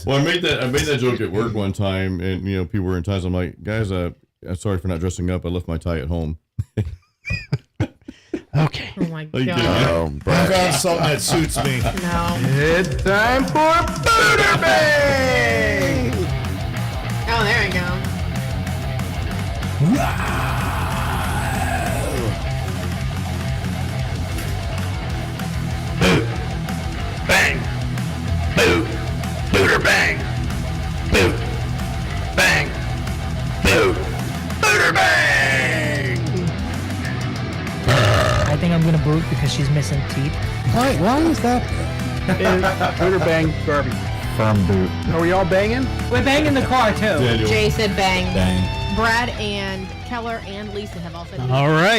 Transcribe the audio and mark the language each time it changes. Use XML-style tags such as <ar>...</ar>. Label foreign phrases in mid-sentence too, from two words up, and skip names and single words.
<en>Well, I made that joke at work one time, and you know, people were in ties. I'm like, guys, I'm sorry for not dressing up. I left my tie at home. Okay. Oh my Are you kidding me? god. Oh, I Brad. found something that suits me. No. It's time for Buderbangs. Oh, there we go. Bang. Boo. Booter bang. Boo. Bang. Boo. Booter bang. I think I'm gonna boot because she's missing teeth. Why is that? Booter bang garbage. Firm boot. Are we all banging? We're banging the car too. Daniel. Jay said bang. Bang. Brad and Keller and Lisa have all said. All right.</en>